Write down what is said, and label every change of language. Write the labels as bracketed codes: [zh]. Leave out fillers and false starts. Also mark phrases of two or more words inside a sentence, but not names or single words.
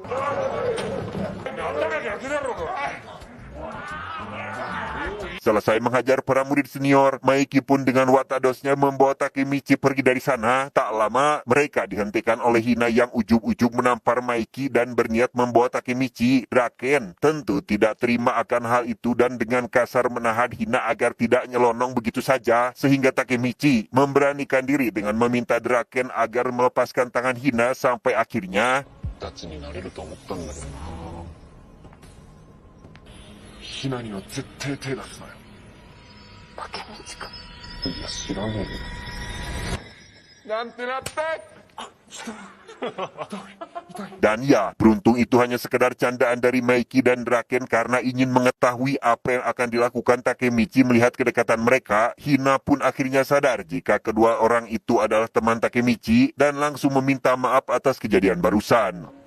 [ja] 頭逆だろうが。 [id] Selesai menghajar para murid senior, Maiki pun dengan watadosnya membawa Takemichi pergi dari sana. Tak lama, mereka dihentikan oleh Hina yang ujug-ujug menampar Maiki dan berniat membawa Takemichi. Draken tentu tidak terima akan hal itu dan dengan kasar menahan Hina agar tidak nyelonong begitu saja, sehingga Takemichi memberanikan diri dengan meminta Draken agar melepaskan tangan Hina sampai akhirnya... [ja] ダチになれると思ったんだけどな。ヒナには絶対手出すなよ。竹道か。いや、知らねえよ。なんてなって。 [id] Dan ya, beruntung itu hanya sekedar candaan dari Maiki dan Draken karena ingin mengetahui apa yang akan dilakukan Takemichi melihat kedekatan mereka. Hina pun akhirnya sadar jika kedua orang itu adalah teman Takemichi dan langsung meminta maaf atas kejadian barusan.